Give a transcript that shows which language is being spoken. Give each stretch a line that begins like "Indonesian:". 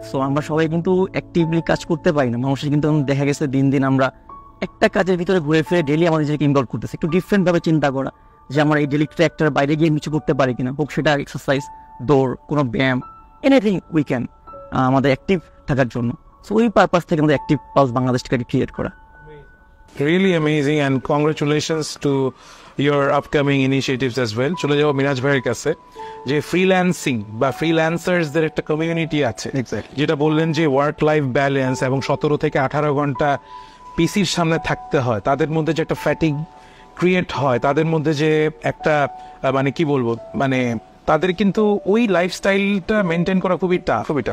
Bangla: So আমরা সবাই কিন্তু অ্যাক্টিভলি কাজ করতে পারি না. মানুষের কিন্তু দেখা গেছে দিন দিন আমরা একটা কাজের ভিতরে ঘুরে ফিরে ডেলি আমাদের নিজেকে ইনভলভ করতেছে. একটু ডিফারেন্টভাবে চিন্তা করা যে আমার এই ডেলি ট্র্যাকটার বাইরে গিয়ে কিছু করতে পারি কিনা, হোক সেটা এক্সারসাইজ, দৌড়, কোনো ব্যায়াম, এনিথিং উই ক্যান আমাদের অ্যাক্টিভ থাকার জন্য. সো ওই পারপাস থেকে আমাদের অ্যাক্টিভ পালস বাংলাদেশটাকে ক্রিয়েট করা.
English: Really amazing, and congratulations to your upcoming initiatives as well.
Bangla: চলে যাবো মিরাজ ভাইয়ের কাছে. যে ফ্রিল্যান্সিং বা ফ্রিল্যান্সার্সদের একটা কমিউনিটি আছে, যেটা বললেন যে ওয়ার্ক লাইফ ব্যালেন্স এবং 17 থেকে 18 ঘন্টা পিসির সামনে থাকতে হয়, তাদের মধ্যে যে একটা ফ্যাটিগ ক্রিয়েট হয়, তাদের মধ্যে যে একটা কি বলবো, তাদের কিন্তু ওই লাইফস্টাইলটা মেনটেন করা খুবই টাফ.